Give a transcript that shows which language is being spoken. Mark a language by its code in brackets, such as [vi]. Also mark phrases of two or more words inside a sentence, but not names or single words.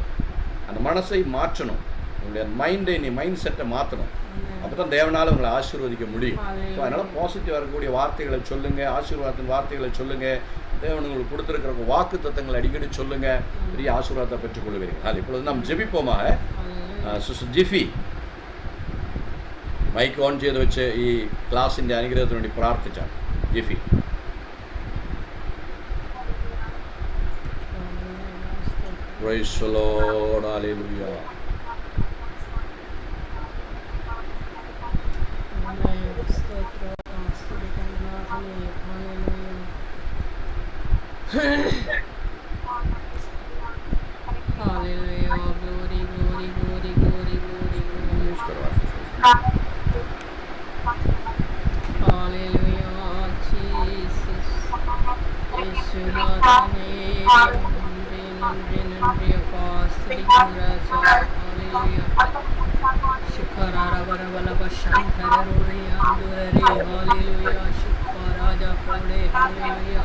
[ta] அந்த மனசை மாற்றணும். உங்களுடைய மைண்ட் செட்டை மாற்றணும். அப்போ தான் தேவனால் உங்களை ஆசீர்வதிக்க முடியும். ஸோ அதனால் பாசிட்டிவாக இருக்கக்கூடிய வார்த்தைகளை சொல்லுங்கள், ஆசீர்வாதத்தின் வார்த்தைகளை சொல்லுங்கள். தேவன் உங்களுக்கு கொடுத்துருக்கிற வாக்கு தத்தங்களை அடிக்கடி சொல்லுங்கள். பெரிய ஆசீர்வாதத்தை பெற்றுக்கொள்வீர்கள். அது இப்பொழுது நாம் ജപിப்போமாக. [ml] സിസ്റ്റർ ജിഫി മൈക്ക് ഓൺ ചെയ്ത് വെച്ച് ഈ ക്ലാസിൻ്റെ അനുഗ്രഹത്തിന് വേണ്ടി പ്രാർത്ഥിച്ചാണ്. ജിഫി. [en] Praise the Lord. Hallelujah. Hallelujah. Glory, glory, glory, glory, glory, glory. Hallelujah, Jesus. [ml] യേശുനാഥനേ, നന്ദി, നന്ദി, നന്ദി, അപ്പാ. സ്തുതിക്കുന്നു രാജാ. Hallelujah. ശുക്രാരവരവലവ ശംഖരരുണിയാന്തുരരേ. Hallelujah. ശുക്രാരാജാ പൗളേ. Hallelujah.